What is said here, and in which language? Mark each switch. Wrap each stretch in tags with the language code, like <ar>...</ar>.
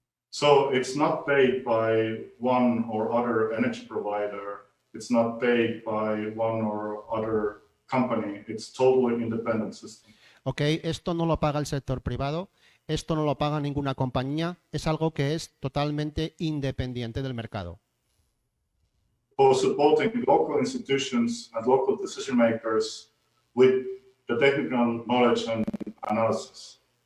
<en>So it's not paid by one or other energy provider. It's not paid by one or other company. It's totally independent system.</en> <es>Okay, esto no lo paga el sector privado, esto no lo paga ninguna compañía, es algo que es totalmente independiente del mercado.</es> <en>For supporting local institutions and local decision makers with the technical knowledge and analysis.</en>